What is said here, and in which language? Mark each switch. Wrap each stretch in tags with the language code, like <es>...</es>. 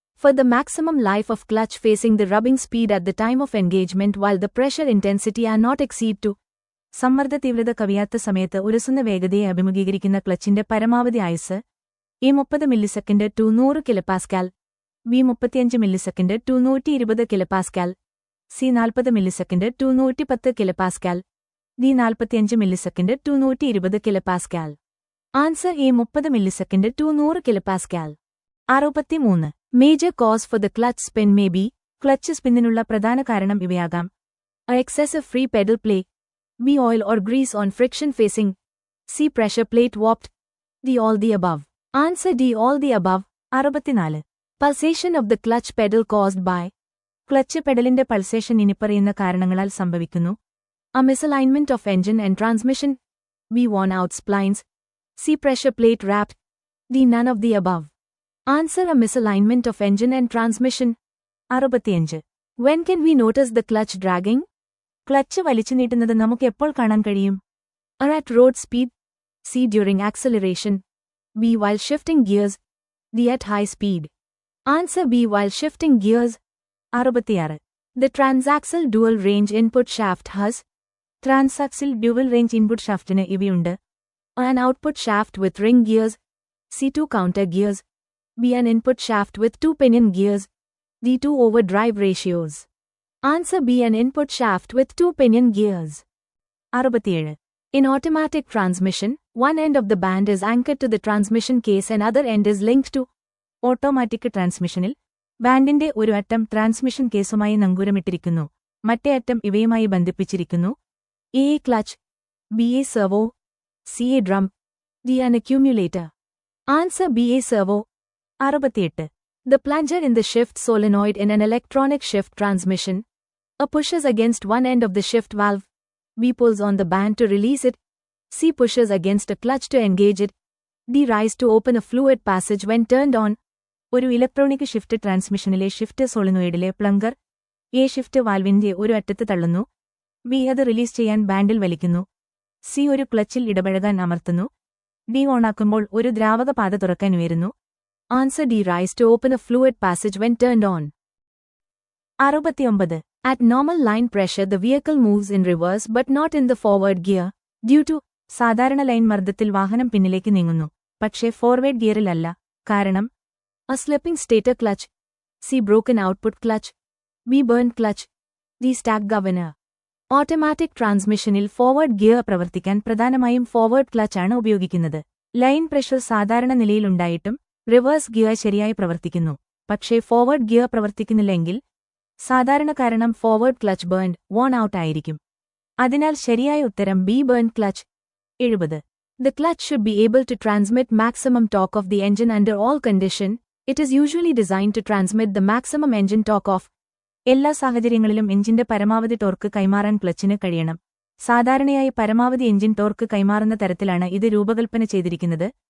<en>For the maximum life of clutch facing the rubbing speed at the time of engagement while the pressure intensity are not exceed to.</en> <ml>സമ്മർദ്ദ തീവ്രത കവിയാത്ത സമയത്ത് ഉരസുന്ന വേഗതയെ അഭിമുഖീകരിക്കുന്ന ക്ലച്ചിന്റെ പരമാവധി ആയുസ്.</ml> <en>A 30 millisecond to 100 kilopascal. B 35 millisecond to 120 kilopascal. C 40 millisecond to 110 kilopascal. D 45 millisecond to 120 kilopascal. Answer A 30 millisecond to 100 kilopascal. 63. Major cause for the clutch spin maybe.</en> <ml>Clutch സ്പിന്നിനുള്ള പ്രധാന കാരണം ഇവയാകാം.</ml> <en>A excessive free pedal play. B oil or grease on friction facing. C pressure plate warped. D all the above. Answer D all the above. 64. Pulsation of the clutch pedal caused by.</en> <ml>Clutch പെഡലിന്റെ pulsation ഇനിപ്പറയുന്ന കാരണങ്ങളാൽ സംഭവിക്കുന്നു.</ml> <en>A misalignment of engine and transmission. B worn out splines. C pressure plate wrapped. D none of the above. Answer A misalignment of engine and transmission. 65. When can we notice the clutch dragging?</en> <ml>Clutch വലിച്ചു നീട്ടുന്നത് നമുക്ക് എപ്പോൾ കാണാൻ കഴിയും?</ml> <en>A at road speed. C during acceleration. B while shifting gears. D at high speed. Answer B while shifting gears. 66. The transaxle dual range input shaft has. Transaxle dual range input shaftന് ഇവയുണ്ട്. An output shaft with ring gears. C 2 counter gears. B an input shaft with 2 pinion gears. D 2 overdrive ratios. Answer B an input shaft with 2 pinion gears. 67. In automatic transmission, one end of the band is anchored to the transmission case and other end is linked to.</en> <ml>Automatic ട്രാൻസ്മിഷനിൽ ബാൻഡിന്റെ ഒരു അറ്റം transmission കേസുമായി നങ്കൂരമിട്ടിരിക്കുന്നു, മറ്റേ അറ്റം ഇവയുമായി ബന്ധിപ്പിച്ചിരിക്കുന്നു.</ml> <en>A clutch. B a servo. C a drum. D an accumulator. Answer B a servo. 68. The plunger in the shift solenoid in an electronic shift transmission. A pushes against one end of the shift valve. B pulls on the band to release it. C pushes against a clutch to engage it. D rise to open a fluid passage when turned on.</en> <ml>ഒരു electronic shift ട്രാൻസ്മിഷനിലെ shift സോളിനോയിഡിലെ plunger A shift വാൽവിന്റെ ഒരു അറ്റത്ത് തള്ളുന്നു. B അത് release ചെയ്യാൻ ബാൻഡിൽ വലിക്കുന്നു. C ഒരു ക്ലച്ചിൽ ഇടപഴകാൻ അമർത്തുന്നു. D ഓണാക്കുമ്പോൾ ഒരു ദ്രാവക പാത തുറക്കാൻ ഉയരുന്നു.</ml> <en>Answer D rise to open a fluid passage when turned on. 69. At normal line pressure the vehicle moves in reverse but not in the forward gear. Due to.</en> <ml>സാധാരണ line മർദ്ദത്തിൽ വാഹനം പിന്നിലേക്ക് നീങ്ങുന്നു, പക്ഷേ ഫോർവേഡ് ഗിയറിലല്ല. കാരണം.</ml> <en>A slipping stator clutch. C broken output clutch. B burnt clutch. D stack governor.</en> <ml>Automatic ട്രാൻസ്മിഷനിൽ forward gear പ്രവർത്തിക്കാൻ പ്രധാനമായും forward clutch ആണ് ഉപയോഗിക്കുന്നത്. ലൈൻ പ്രഷർ സാധാരണ നിലയിലുണ്ടായിട്ടും റിവേഴ്സ് ഗിയർ ശരിയായി പ്രവർത്തിക്കുന്നു, പക്ഷേ ഫോർവേഡ് ഗിയർ പ്രവർത്തിക്കുന്നില്ലെങ്കിൽ സാധാരണ കാരണം forward clutch burned von out ആയിരിക്കും. അതിനാൽ ശരിയായ ഉത്തരം B burn clutch. 70.</ml> <en>The clutch should be able to transmit maximum torque of the engine under all condition. It is usually designed to transmit the maximum engine torque of.</en> <ml>എല്ലാ സാഹചര്യങ്ങളിലും എഞ്ചിന്റെ പരമാവധി torque കൈമാറാൻ ക്ലച്ചിന് കഴിയണം. സാധാരണയായി പരമാവധി എഞ്ചിൻ ടോർക്ക് കൈമാറുന്ന തരത്തിലാണ് ഇത് രൂപകൽപ്പന ചെയ്തിരിക്കുന്നത്.</ml>